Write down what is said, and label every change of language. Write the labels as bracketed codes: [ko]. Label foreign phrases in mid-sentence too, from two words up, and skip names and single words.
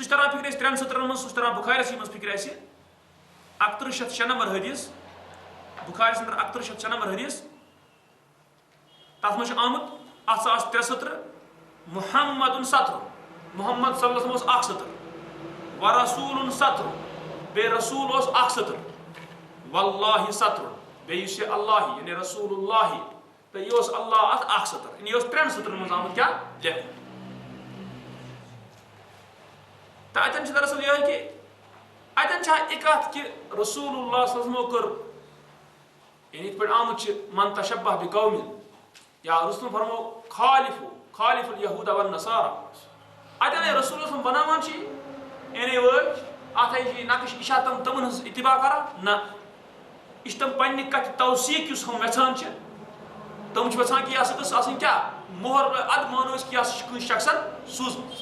[ks] چھُ تران فِکرِ اَسہِ 3 سطرن منٛز سُہ چھُ تران بُخارِیَسٕے منٛز فِکرِ اَسہِ 6106 نمبر حدیٖث بُخارِیَس انٛدر 6106 نمبر حدیٖث تتھ منٛز چھُ آمُت اتھ ہسا آسہِ 3 سطرٕ محمد [ar] سطرُ محمد صلی اللہ علیہ وسلم [ks] اوس اکھ سطر [ar] ورسوٗلُن سطرُ [ks] بیٚیہِ رسوٗل اوس اکھ سطر [ar] واللہ سطرُ [ks] بیٚیہِ یُس یہِ اللہ یعنی رسول اللہ تہٕ یہِ اوس اللہ اتھ اکھ سطر یعنی یہِ اوس 3 سطرن منٛز آمُت کیٛاہ لیکھنہٕ تہٕ اتٮ۪ن چھُ دراصل یِہوے کہِ اتٮ۪ن چھا یہِ کتھ کہِ رسول اللہ [ar] صلی اللہ علیہ وسلمو [ks] کٔر یعنی یِتھ پٲٹھۍ آمُت چھُ [ar] من تشبہ بقومٍ [ks] یا رسولن فرمو [ar] خالف اليهوٗد والنصارى [ks] اتٮ۪ن رسول صٲب بناوان چھِ یعنی وٲج اتھ چھِ نقش یہِ چھا تِمن ہٕنٛز اتباع کران نہ یہِ چھِ تِم پننہِ کتھِ توثیٖق یُس ہُم یژھان چھِ تِم چھِ یژھان کہِ یہِ ہسا گٔژھ آسٕنۍ کیٛاہ مُہر ادٕ مانو أسۍ کہِ یہِ ہسا چھِ کٲنٛسہِ شخصن سوٗزمٕژ